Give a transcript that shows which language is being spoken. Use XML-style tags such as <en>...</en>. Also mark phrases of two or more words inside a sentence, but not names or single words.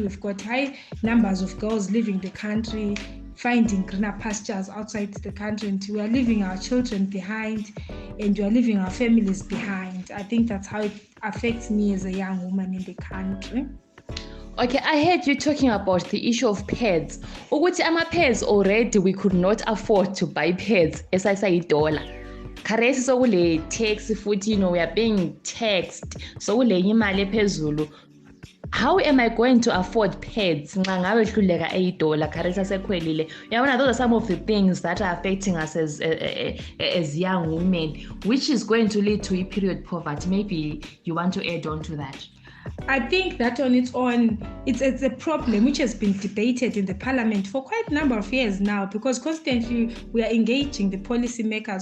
<en>We've got high numbers of girls leaving the country, finding greener pastures outside the country, and we are leaving our children behind and we are leaving our families behind. I think that's how it affects me as a young woman in the country. Okay, I heard you talking about the issue of pads. Pads already we could not afford to buy pads as I say $1.</en> <nd>Karesi sokule tax futhi,</nd> <en>you know, we are being taxed.</en> <nd>So kule imali ephezulu.</nd> <en>How am I going to afford pads? Those are some of the things that are affecting us as young women, which is going to lead to a period poverty. Maybe you want to add on to that. I think that on its own, it's a problem which has been debated in the parliament for quite a number of years now, because constantly we are engaging the policymakers.</en>